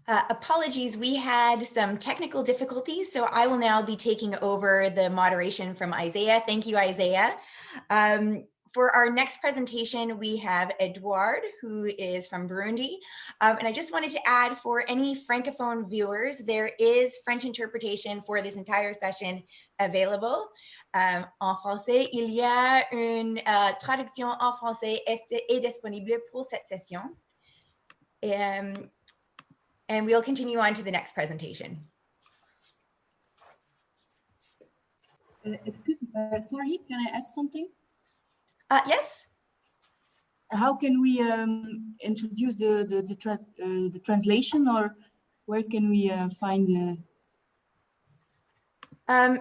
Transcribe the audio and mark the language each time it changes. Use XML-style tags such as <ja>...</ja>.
<en>Apologies, we had some technical difficulties, so I will now be taking over the moderation from Isaiah. Thank you, Isaiah. For our next presentation, we have Edouard, who is from Burundi. And I just wanted to add, for any Francophone viewers, there is French interpretation for this entire session available.</en> <fr>En français, il y a une traduction en français est disponible pour cette session.</fr> <en>And we'll continue on to the next presentation. Excuse me, sorry, can I ask something? Yes. How can we introduce the translation, or where can we find the?</en>